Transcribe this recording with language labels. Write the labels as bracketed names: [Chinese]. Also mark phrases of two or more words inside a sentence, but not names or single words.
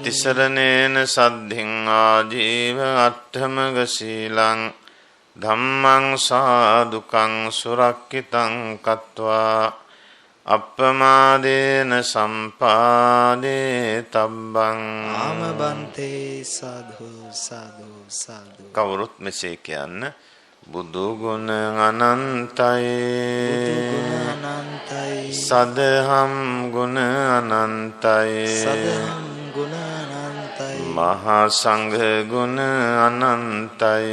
[Pali] තිසරණේන සද්ධින් ආජීව අට්ඨමග සීලං ධම්මං සාදුකං සුරක්ඛිතං කତ୍වා අප්පමාදේන සම්පාදේ තබ්බං. [Sinhala] ආමබන්තේ සාදු සාදු සාදු. කවුරුත් මෙසේ කියන්න. බුදුගුණ අනන්තයි බුදුගුණ අනන්තයි සදහම් ගුණ අනන්තයි සදහම් ගුණ අනන්තයි මහා සංඝ ගුණ අනන්තයි